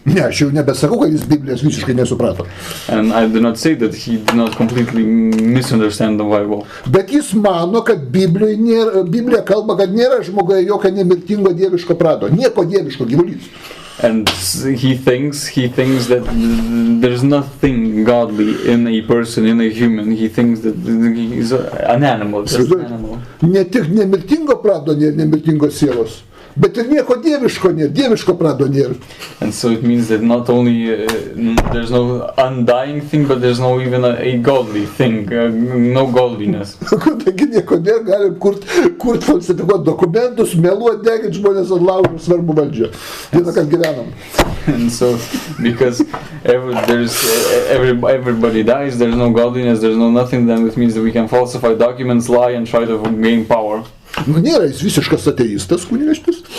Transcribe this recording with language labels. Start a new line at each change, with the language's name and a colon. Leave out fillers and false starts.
Lithuanian: Ne, aš jau nebesakau, kad jis Biblijos visiškai nesuprato.
English: And I do not say that he did not completely misunderstand the Bible.
Lithuanian: Bet jis mano, kad Biblija kalba, kad nėra žmogoje jokio nemirtingo dieviško prado, nieko dieviško gyvulys.
English: And he thinks that there's nothing godly in a person, in a human. He thinks that he's an animal, just an animal.
Lithuanian: Ne tik nemirtingo prado nėra, nemirtingos sielos, bet ir nieko dieviško nėra, dieviško prado nėra.
English: And so it means that not only there's no undying thing, but there's no even a godly thing, no godliness.
Lithuanian: Taigi nieko nėra, galim kurt falsifikuoti dokumentus, meluoti, deginti žmonės ant laužo, svarbu valdžia. Vieną, kad gyvenam.
English: And so, because everybody dies, there's no godliness, there's no nothing, then it means that we can falsify documents, lie, and try to gain power.
Lithuanian: Nu, nėra jis visiškas ateistas, kunigaikštis.